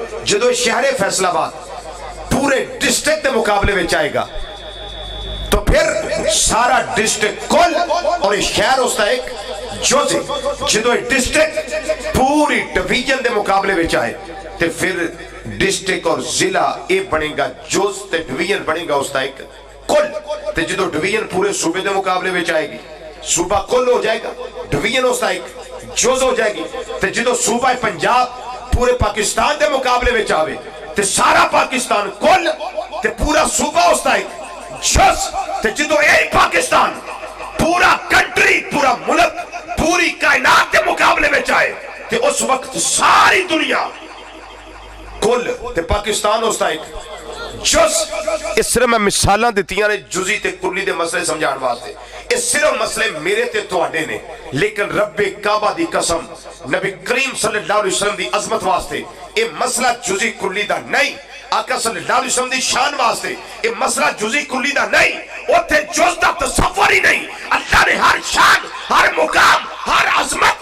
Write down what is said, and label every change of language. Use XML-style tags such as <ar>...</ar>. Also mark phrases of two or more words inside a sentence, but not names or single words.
<ur>جدو شہر فیصل آباد پورے ڈسٹرکٹ کے مقابلے میں آئے گا تو پھر سارا ڈسٹرکٹ کل اور یہ شہر اس تا ایک جز ہے۔ جدو ڈسٹرکٹ پوری ڈویژن کے مقابلے میں آئے تو پھر ڈسٹرکٹ اور ضلع یہ بنے گا جز، تے ڈویژن بنے گا اس تا ایک کل۔ تے جدو ڈویژن پورے صوبے کے مقابلے میں آئے گی، صوبہ کل ہو جائے گا، ڈویژن اس تا ایک جز ہو جائے گی۔</ur> <pa>تے جدو صوبہ پنجاب پورے پاکستان دے مقابلے میں آوے تے سارا پاکستان کل تے پورا صوبہ اس تا ایک جز۔ تے جدو یہی پاکستان پورا کنٹری، پورا ملک، پوری کائنات دے مقابلے میں آئے تے اس وقت ساری دنیا کل تے پاکستان اس تا ایک جز۔ اس صرف میں مثالاں دیتیاں نے جزی تے کلی دے مسئلے سمجھان واسطے، اس صرف مسئلے میرے تے تواڈے نے، لیکن رب کعبہ دی قسم نبی کریم صلی اللہ علیہ وسلم دی عظمت واسطے یہ مسئلہ جزی کلی دا نہیں، آقا صلی اللہ علیہ وسلم دی شان واسطے یہ مسئلہ جزی کلی دا نہیں، اوتھے جز دا تصور ہی نہیں۔ اللہ نے ہر شان، ہر مقام، ہر عظمت</pa>